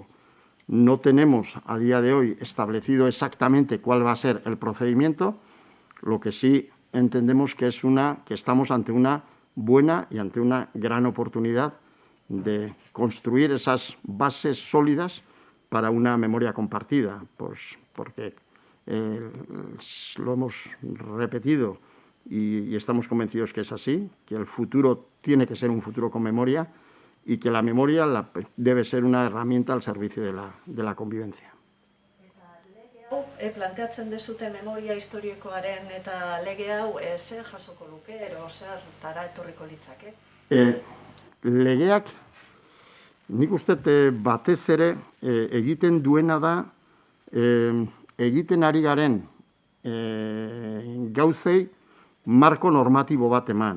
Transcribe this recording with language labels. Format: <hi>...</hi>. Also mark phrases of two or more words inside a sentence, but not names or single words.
<es>No tenemos a día de hoy establecido exactamente cuál va a ser el procedimiento, lo que sí entendemos que estamos ante una buena y ante una gran oportunidad de construir esas bases sólidas para una memoria compartida, pues porque lo hemos repetido y estamos convencidos que es así, que el futuro tiene que ser un futuro con memoria y que la memoria debe ser una herramienta al servicio de la convivencia.</es> <eu>Planteatzen dezute memoria historikoaren eta lege hau zer jasoko luke, ero zertara etorriko litzake? Legeak, nik uste batez ere egiten duena da, egiten ari garen gauzei marko normatibo bat eman.</eu>